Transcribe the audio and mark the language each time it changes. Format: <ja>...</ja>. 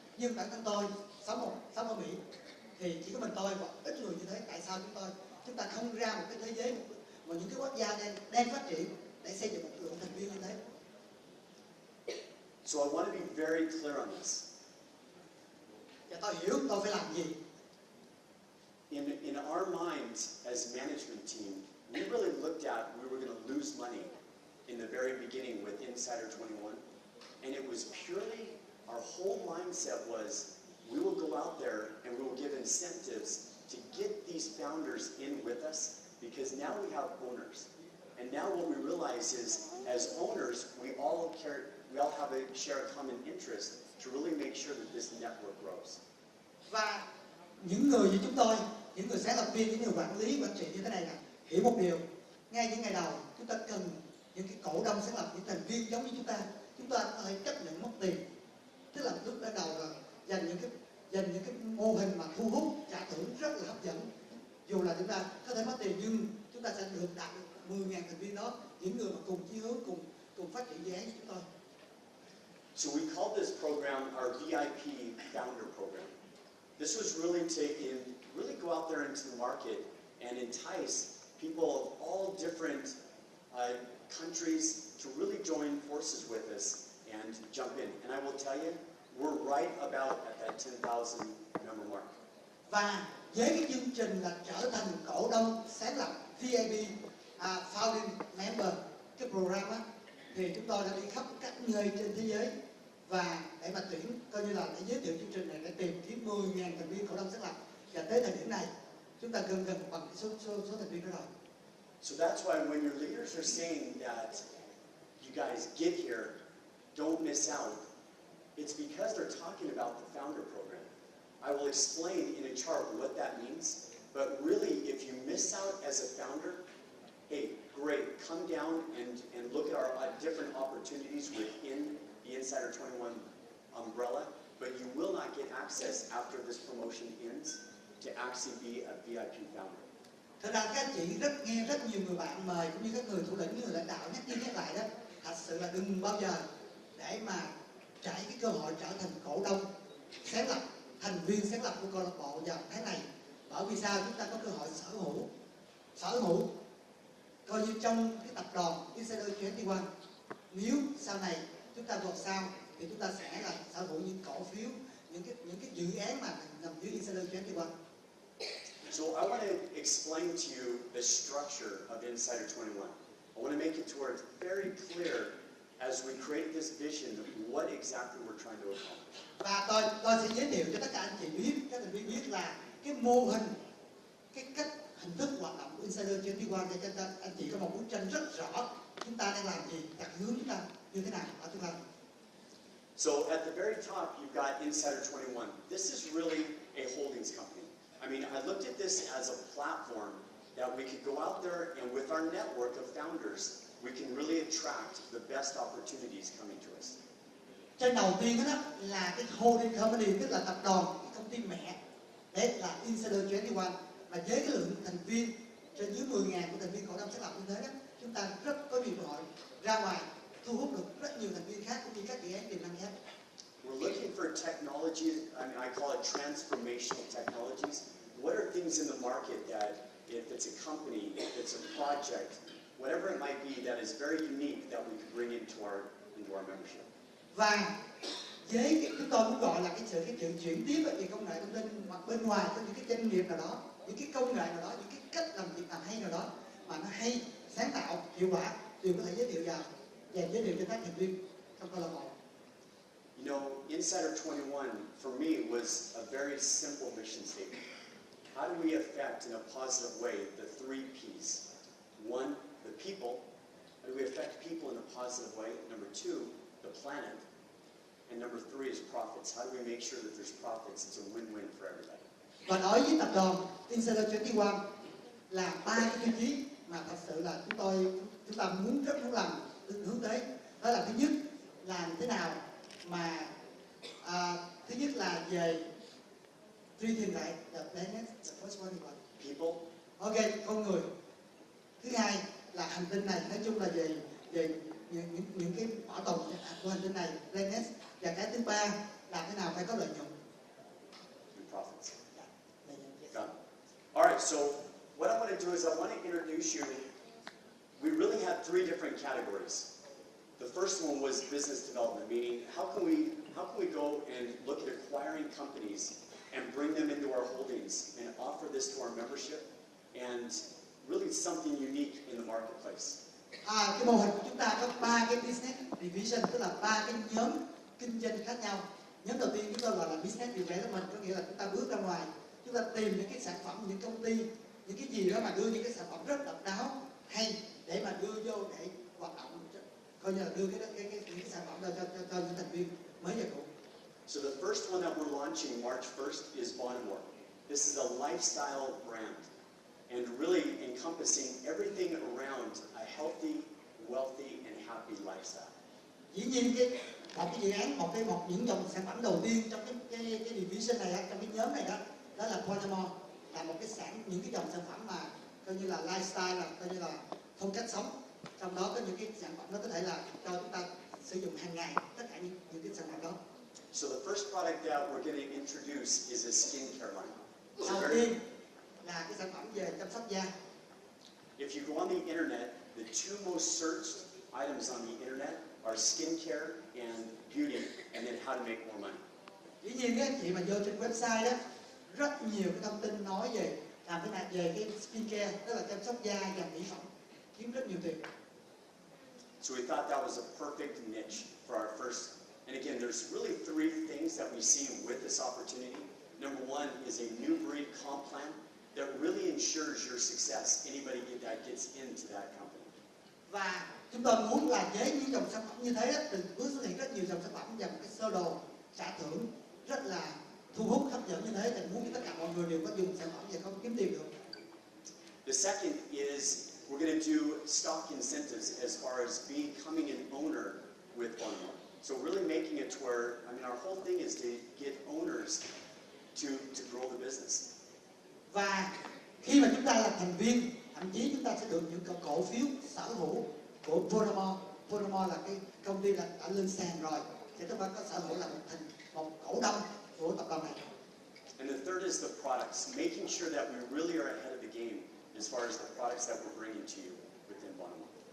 <vi>Nhưng bản thân tôi sống ở Mỹ thì chỉ có mình tôi và ít người như thế. Tại sao chúng ta không ra một cái thế giới mà những cái quốc gia đang phát triển để xây dựng một lượng thành viên như thế?</vi> <en>So I want to be very clear on this.</en> <vi>Và tôi hiểu tôi phải làm gì.</vi> <en>In our minds as management team, we really looked at we were going to lose money in the very beginning with Insider 21, and it was purely our whole mindset was we will go out there and we will give incentives to get these founders in with us, because now we have owners. And now what we realize is, as owners, we all have a share a common interest to really make sure that this network grows.</en> <vi>Và những người như chúng tôi, những người sáng lập viên, những người quản lý, quản trị như thế này nè, hiểu một điều, ngay những ngày đầu chúng ta cần những cái cổ đông sáng lập, những thành viên giống như chúng ta có thể chấp nhận mất tiền. Tức là lúc ban đầu là dành những cái mô hình mà thu hút, trả thưởng rất là hấp dẫn. Dù là chúng ta có thể mất tiền nhưng chúng ta sẽ được đạt được 10.000 thành viên đó, những người mà cùng chí hướng, cùng phát triển dự án với chúng tôi.</vi> <en>So we called this program our VIP Founder Program. This was really really go out there into the market and entice people of all different countries to really join forces with us and jump in. And I will tell you, we're right about at that 10,000 member mark.</en> <vi>Và với cái chương trình là trở thành cổ đông sáng lập VIP Founding Member, cái program á, thì chúng tôi đã đi khắp các nơi trên thế giới và để mà tuyển, coi như là để giới thiệu chương trình này để tìm kiếm 10.000 thành viên cổ đông sáng lập. Và tới thời điểm này chúng ta gần bằng số thành viên đó rồi.</vi> <en>So that's why when your leaders are saying that you guys get here, don't miss out, it's because they're talking about the founder program. I will explain in a chart what that means, but really if you miss out as a founder, hey, great, come down and look at our different opportunities within the Insider 21 umbrella, but you will not get access after this promotion ends to actually be a VIP founder.</en> <vi>Thật ra các anh chị nghe rất nhiều người bạn mời cũng như các người thủ lĩnh, những người lãnh đạo nhắc lại đó, thật sự là đừng bao giờ để mà trải cái cơ hội trở thành cổ đông sáng lập, thành viên sáng lập của câu lạc bộ vào tháng này. Bởi vì sao? Chúng ta có cơ hội sở hữu coi như trong cái tập đoàn Insider 21. Nếu sau này chúng ta vượt sau thì chúng ta sẽ là sở hữu những cổ phiếu, những cái dự án mà nằm dưới Insider 21.</vi> <en>So I want to explain to you the structure of Insider 21. I want to make it to where it's very clear as we create this vision of what exactly we're trying to accomplish.</en> <vi>Và tôi sẽ giới thiệu cho tất cả anh chị biết, các thành viên biết là cái mô hình, cái cách hình thức hoạt động của Insider 21 để cho anh chị có một bức tranh rất rõ chúng ta đang làm gì, đặt hướng chúng ta như thế nào ở tương lai.</vi> <en>So at the very top, you've got Insider 21. This is really a holdings company. I mean, I looked at this as a platform that we could go out there and with our network of founders, we can really attract the best opportunities coming to us.</en> <vi>Trên đầu tiên đó là cái holding company, tức là tập đoàn, cái công ty mẹ, đấy là Insider 21. Mà với cái lượng thành viên trên dưới 10.000 của thành viên cổ đông sáng lập như thế đó, chúng ta rất có nhiều cơ hội ra ngoài thu hút được rất nhiều thành viên khác cũng như các dự án tiềm năng khác.</vi> <en>We're looking for technologies, I call it transformational technologies. What are things in the market that, if it's a company, if it's a project, whatever it might be, that is very unique that we could bring into our membership.</en> <vi>Và với chúng tôi muốn gọi là cái sự chuyển tiếp về công nghệ thông tin hoặc bên ngoài có những cái doanh nghiệp nào đó, những cái công nghệ nào đó, những cái cách làm việc nào hay nào đó mà nó hay, sáng tạo, hiệu quả đều có thể giới thiệu vào và giới thiệu cho các thành viên trong câu lạc bộ.</vi> <en>You know, Insider 21 for me was a very simple mission statement. How do we affect in a positive way the 3 P's? 1, the people. How do we affect people in a positive way? Number 2, the planet. And number 3 is profits. How do we make sure that there's profits? It's a win-win for everybody.</en> <vi>Và đối với tập đoàn Insider 21 là 3 cái tiêu chí mà thật sự là chúng ta rất muốn làm hướng tới. Đó là thứ nhất làm thế nào mà thứ nhất là về truy tìm lại</vi> <en>the planet, the first one is what? People.</en> <vi>Ok, con người. Thứ hai là hành tinh này, nói chung là về những cái bảo tồn của hành tinh này, planet. Và cái thứ ba là thế nào phải có lợi nhuận.</vi> <en>Profits. Done. All right, so what I want to do is I want to introduce you. We really have 3 different categories. The first one was business development, meaning how can we go and look at acquiring companies and bring them into our holdings and offer this to our membership, and really something unique in the marketplace.</en> <vi>Cái mô hình của chúng ta có 3 cái business division, tức là 3 cái nhóm kinh doanh khác nhau. Nhóm đầu tiên chúng tôi gọi là business development, có nghĩa là chúng ta bước ra ngoài, chúng ta tìm những cái sản phẩm, những công ty, những cái gì đó mà đưa những cái sản phẩm rất độc đáo hay để mà đưa vô để hoạt động, coi như là đưa những cái sản phẩm ra cho những thành viên mới và cũ.</vi> <en>So the first one that we're launching March 1st is Bonamore. This is a lifestyle brand and really encompassing everything around a healthy, wealthy and happy lifestyle.</en> <vi>Dĩ nhiên một cái dự án, những dòng sản phẩm đầu tiên trong cái division này, trong cái nhóm này đó là Bonamore, là một những cái dòng sản phẩm mà coi như là lifestyle, là coi như là phong cách sống. Trong đó có những cái sản phẩm đó có thể là cho chúng ta sử dụng hàng ngày, tất cả những cái sản phẩm đó.</vi> <en>So the first product that we're going to introduce is a skincare line.</en> <vi>Đầu tiên là cái sản phẩm về chăm sóc da.</vi> <en>If you go on the internet, the 2 most searched items on the internet are skincare and beauty, and then how to make more money.</en> <vi>Dĩ nhiên các chị mà vô trên website đó, rất nhiều cái thông tin nói về làm thế nào về cái skincare, tức là chăm sóc da và mỹ phẩm, kiếm rất nhiều tiền.</vi> <en>So we thought that was a perfect niche for our first. And again, there's really 3 things that we see with this opportunity. Number 1 is a new breed comp plan that really ensures your success. Anybody that gets into that company.</en> <vi>Và chúng tôi muốn là với những dòng sản phẩm như thế đó, từ bước xuất hiện rất nhiều dòng sản phẩm và một cái sơ đồ trả thưởng rất là thu hút, hấp dẫn như thế, thì muốn cho tất cả mọi người đều có dùng sản phẩm và không kiếm tiền được.</vi> <en>The second is we're going to do stock incentives as far as becoming an owner with Bonamore. So really making it to where, I mean, our whole thing is to get owners to grow the business.</en> <vi>Và khi mà chúng ta là thành viên, thậm chí chúng ta sẽ được những cổ phiếu sở hữu của Bonamore. Bonamore là cái công ty đã lên sàn rồi, thì chúng ta có sở hữu là một cổ đông của tập đoàn này.</vi> <en>And the third is the products, making sure that we really are ahead of the game as far as the products that we're bringing to you within Bonamore.</en>